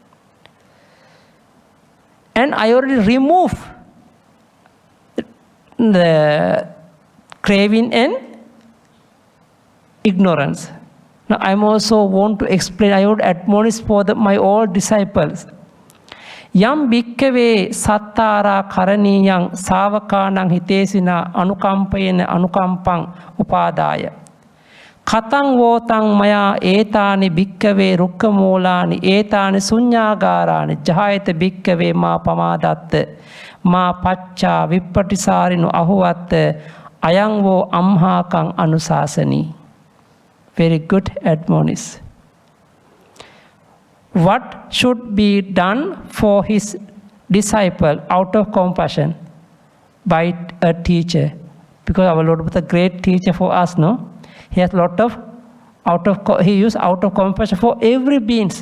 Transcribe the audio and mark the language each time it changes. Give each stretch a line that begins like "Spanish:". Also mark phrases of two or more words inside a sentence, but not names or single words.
English: And I already removed the craving and ignorance. Now I also want to explain, I would admonish for my all disciples.
Pali: Yam bhikkave sattara karaniyang savakanang hitesina anukampayena anukampang upadaya. Katang votang maya etani bhikkave rukkamolani etani sunyāgārāni jahayata bhikkave ma pamādatta ma pacca vippatisārinu ahuvatta ayang vo amhākang anusāsani.
English: Very good admonish. What should be done for his disciple out of compassion by a teacher? Because our Lord was a great teacher for us, no? He has lot of he used out of compassion for every beings.